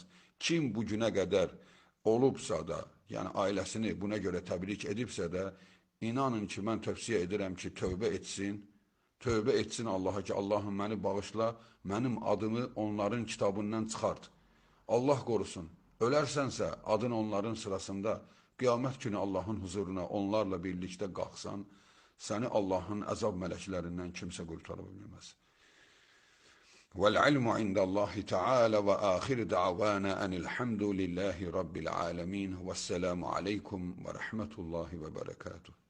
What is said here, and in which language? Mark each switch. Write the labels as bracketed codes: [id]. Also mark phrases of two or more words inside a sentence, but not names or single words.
[az] Kim bu günə qədər olubsa da, yəni ailəsini buna görə təbrik edibsə də, inanın ki, mən tövsiyə edirəm ki, tövbə etsin Allaha ki, Allahım məni bağışla, mənim adımı onların kitabından çıxart. Allah qorusun, ölərsənsə adın onların sırasında, qiyamət günü Allahın huzuruna onlarla birlikdə qalxsan, səni Allahın əzab mələklərindən kimsə qurtara bilməz. [ar] والعلم عند الله تعالى وآخر دعوانا أن الحمد لله رب العالمين والسلام عليكم ورحمة الله وبركاته.